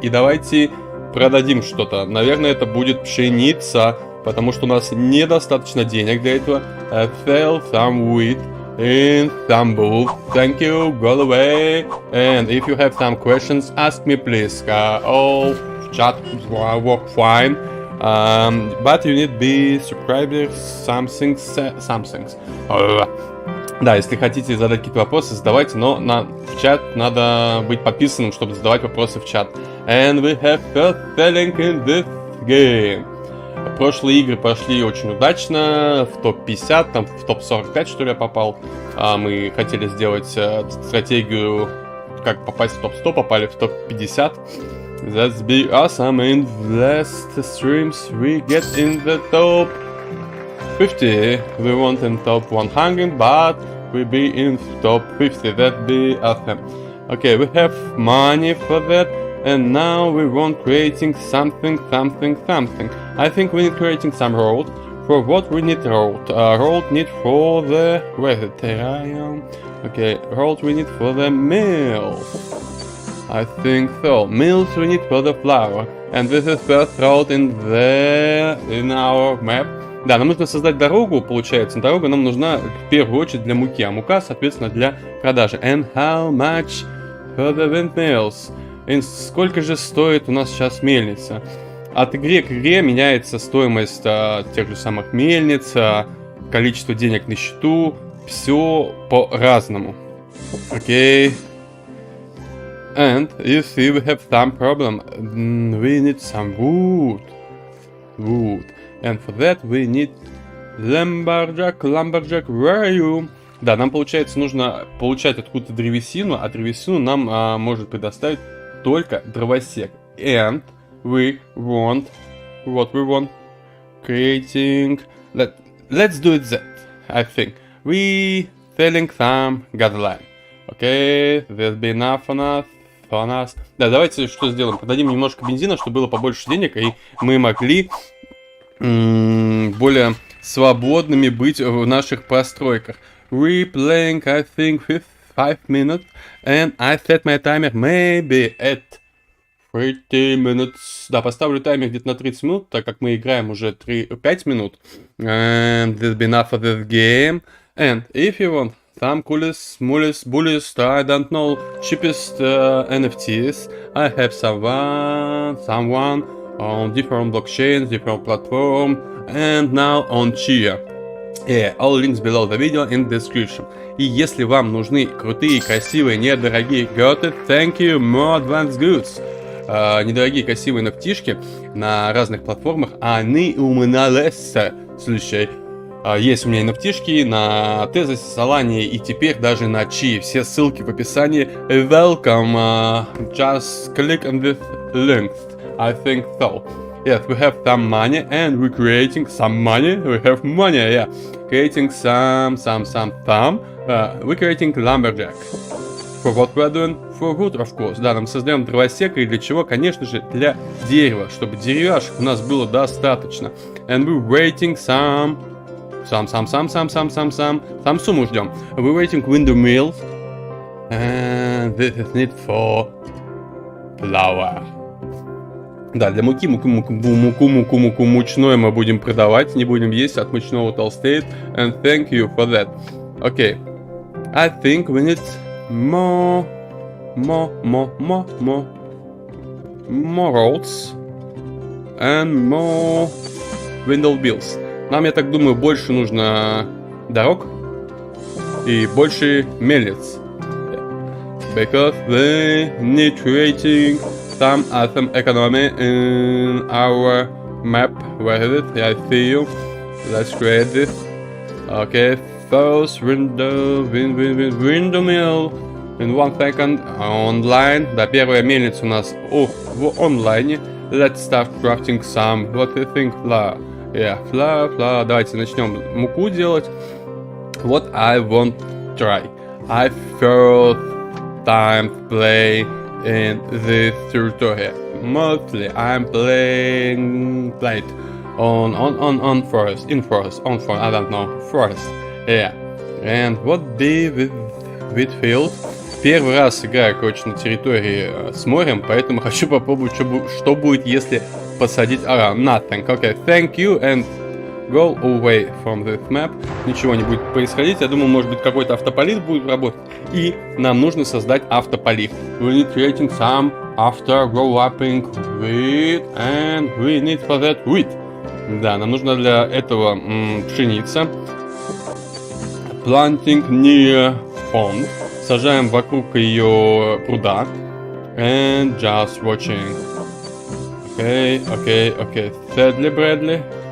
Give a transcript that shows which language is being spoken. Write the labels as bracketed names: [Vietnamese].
[Russian] И давайте продадим что-то. Наверное, это будет пшеница. Потому что у нас недостаточно денег для этого. [English] Sell some wheat in some bull. Thank you, go away. And if you have some questions, ask me please. All chat work fine. But you need be subscribers, something. [Russian] Да, если хотите задать какие-то вопросы, задавайте, но в чат надо быть подписанным, чтобы задавать вопросы в чат. [English] And we have first selling in this game. [Russian] Прошлые игры прошли очень удачно, в топ-50, там в топ-45, что ли, я попал. Мы хотели сделать стратегию, как попасть в топ-100, попали в топ-50. [English] That's be awesome, in last streams we get in the top 50. We want in top 100, but we be in top 50, that be awesome. Okay, we have money for that. And now we want creating something. I think we need creating some road. For what we need road? Road need for the... Where is it? Okay, road we need for the mills. I think so. Mills we need for the flour. And this is first road in our map. [Russian] Да, нам нужно создать дорогу, получается. Дорога нам нужна в первую очередь для муки, а мука, соответственно, для продажи. [English] And how much for the windmills? [Russian] И сколько же стоит у нас сейчас мельница? От игры к игре меняется стоимость тех же самых мельниц, количество денег на счету, все по-разному. Окей. [English] And you see we have some problem. We need some wood. And for that we need lumberjack, where are you? [Russian] Да, нам, получается, нужно получать откуда-то древесину, а древесину нам может предоставить только дровосек. [English] And we want what we want creating. Let's do it that. I think we selling some gasoline. Okay, there's be enough on us. for us. [Russian] Да, давайте что сделаем? Продадим немножко бензина, чтобы было побольше денег, и мы могли более свободными быть в наших постройках. [English] Replaying, I think, with 5 minutes, and I set my timer maybe at 30 minutes. [Russian] Да, поставлю таймер где-то на 30 минут, так как мы играем уже 5 минут. [English] And this be enough for this game. And if you want some coolest, smallest, bulliest, I don't know, cheapest NFTs, I have someone on different blockchains, different platforms, and now on Chia. Yeah, all links below the video in description. [Russian] И если вам нужны крутые, красивые, недорогие [English] got it, thank you, more advanced goods. [Russian] Недорогие, красивые нафтишки на разных платформах, они у меня есть. Слушай, есть у меня и нафтишки на Tezos, Solana и теперь даже на Chi. Все ссылки в описании. [English] Welcome, just click on this link. I think so. Yes, we have some money and we're creating some money. We have money, yeah. Creating some. We're creating lumberjack. For what we're doing? For wood, of course. [Russian] Да, нам создаем дровосека, и для чего? Конечно же, для дерева, чтобы деревяшек у нас было достаточно. [English] And we're waiting some [Russian] сумму ждем. [English] We're waiting window mills. And this is need for flour. [Russian] Да, для муки, муку мучное мы будем продавать, не будем есть, от мучного толстеет. [English] And thank you for that. Okay. I think we need more roads and more window bills. [Russian] Нам, я так думаю, больше нужно дорог и больше мельниц. [English] Because we need creating some economy in our map. Where is it? Yeah, I see you. Let's create this. Okay, first window mill in 1 second. Online. [Russian] Да, первая мельница у нас в онлайне. [English] Let's start crafting some. What do you think? Flour. Yeah, flour. [Russian] Давайте начнем муку делать. [English] What I want to try. I first time play in this territory. Mostly I'm playing on forest, I don't know, forest. Yeah. And what be with field? [Russian] Первый раз играю, короче, на территории с морем, поэтому хочу попробовать, что будет, если посадить... [English] nothing. Okay, thank you and go away from this map. [Russian] Ничего не будет происходить. Я думаю, может быть, какой-то автополив будет работать. И нам нужно создать автополив. [English] We need creating some after growing wheat and we need for that wheat. [Russian] Да, нам нужно для этого пшеница. [English] Planting near pond. [Russian] Сажаем вокруг ее пруда. [English] And just watching. Okay. Sadly, Bradley.